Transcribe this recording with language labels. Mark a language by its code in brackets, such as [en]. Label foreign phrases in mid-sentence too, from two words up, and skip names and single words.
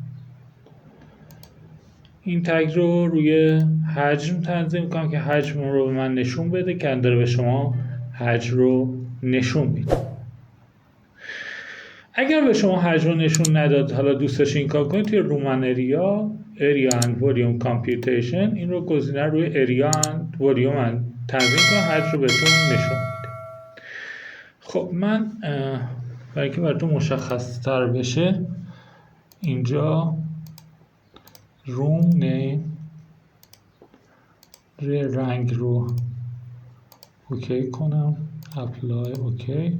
[fa] این تگ رو روی حجم تنظیم کنم که حجم رو به من نشون بده که داره به شما حجم رو نشون میده. اگر به شما حجم رو نشون نداد، حالا دوست داشتین کار کنید، توی [en] room area and volume computation [fa] این رو گزینه روی [en] area and volume [fa] تنظیم کنم، حجم رو بهتون نشون میده. خب من برای که براتون مشخص تر بشه اینجا [en] room name [fa] رنگ رو اوکی کنم، [en] apply okay.